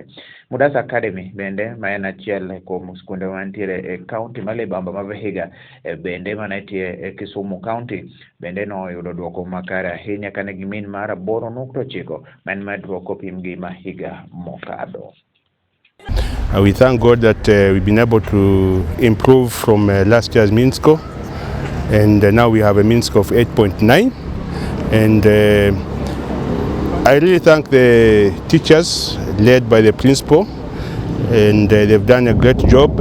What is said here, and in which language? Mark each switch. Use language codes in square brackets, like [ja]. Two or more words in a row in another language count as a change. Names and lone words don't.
[luo] Mudasa Academy bende ma en achiel kuom skunde mantiere e kaunti ma libamba ma Vihiga bende manitie e Kisumu County bende noyudo duoko makare ahinya kane gimin mar 8.9 ma en medruok kopim gi mahiga mokadho. [en] We thank God that we've been able to improve from last year's mean score, and now we have a mean score of 8.9. And I really thank the teachers led by the principal, and they've done a great job.